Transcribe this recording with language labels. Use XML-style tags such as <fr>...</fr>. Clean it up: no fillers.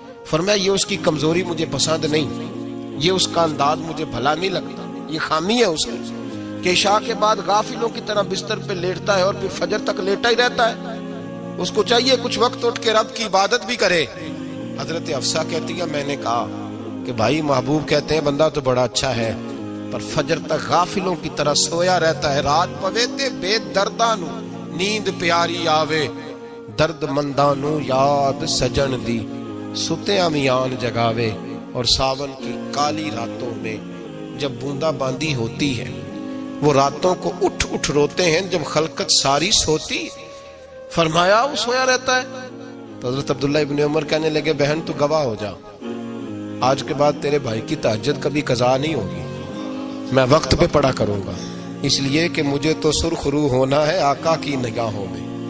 <ur>فرمایا یہ اس کی کمزوری مجھے پسند نہیں، یہ اس کا انداز مجھے بھلا نہیں لگتا، یہ خامی ہے اس کی کہ عشاء کے بعد غافلوں کی طرح بستر پہ لیٹتا ہے اور پھر فجر تک لیٹا ہی رہتا ہے. اس کو چاہیے کچھ وقت اٹھ کے رب کی عبادت بھی کرے. حضرت حفصہ کہتی ہے میں نے کہا کہ بھائی محبوب کہتے ہیں بندہ تو بڑا اچھا ہے پر فجر تک غافلوں کی طرح سویا رہتا ہے.</ur> <pa>رات پوے تے بے دردانو نیند پیاری آوے، درد مندانو یاد سجن دی ستیاں میان جگاوے.</pa> <ur>اور ساون کی کالی راتوں میں جب بوندا باندی ہوتی ہے وہ راتوں کو اٹھ اٹھ روتے ہیں جب خلقت ساری سوتی. فرمایا وہ سویا رہتا ہے. تو حضرت عبداللہ ابن عمر کہنے لگے بہن تو گواہ ہو جا، آج کے بعد تیرے بھائی کی تہجد کبھی قضا نہیں ہوگی، میں وقت پہ پڑھا کروں گا، اس لیے کہ مجھے تو سرخ روح ہونا ہے آقا کی نگاہوں میں۔</ur>